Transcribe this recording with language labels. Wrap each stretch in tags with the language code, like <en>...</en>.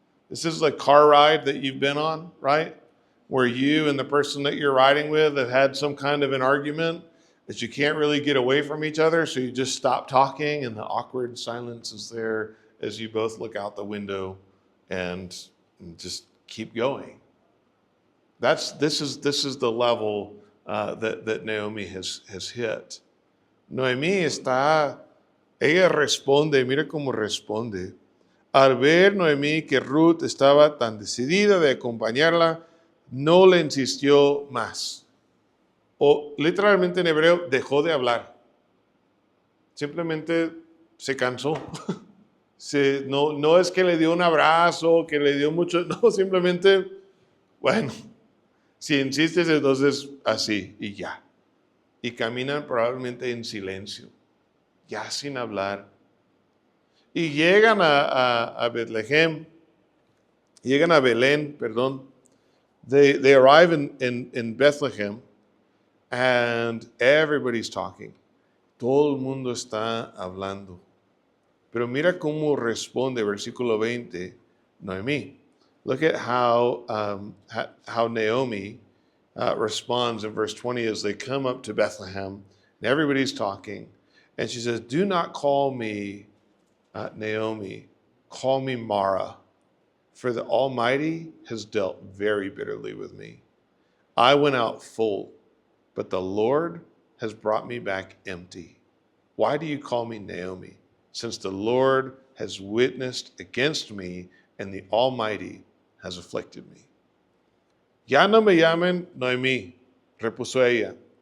<en>This is like a car ride that you've been on, right? Where you and the person that you're riding with have had some kind of an argument that you can't really get away from each other, so you just stop talking and the awkward silence is there as you both look out the window and just keep going. This is the level that Naomi has hit.</en> <es>Noemí ella responde, mira cómo responde. Al ver Noemí que Ruth estaba tan decidida de acompañarla, no le insistió más. O literalmente en hebreo, dejó de hablar. Simplemente se cansó. No es que le dio un abrazo, que le dio mucho, no, simplemente, bueno, si insistes, entonces así y ya. Y caminan probablemente en silencio, ya sin hablar. Y llegan a Bethlehem, llegan a Belén, perdón.</es> <en>They arrive in Bethlehem and everybody's talking.</en> <es>Todo el mundo está hablando. Pero mira cómo responde, versículo 20, Noemí.</es> <en>Look at how Naomi responds in verse 20 as they come up to Bethlehem and everybody's talking. And she says, do not call me Naomi, call me Mara, for the Almighty has dealt very bitterly with me. I went out full, but the Lord has brought me back empty. Why do you call me Naomi, since the Lord has witnessed against me and the Almighty has afflicted me?</en> <es>Ya no me llamen Noemí, repuso ella.</es>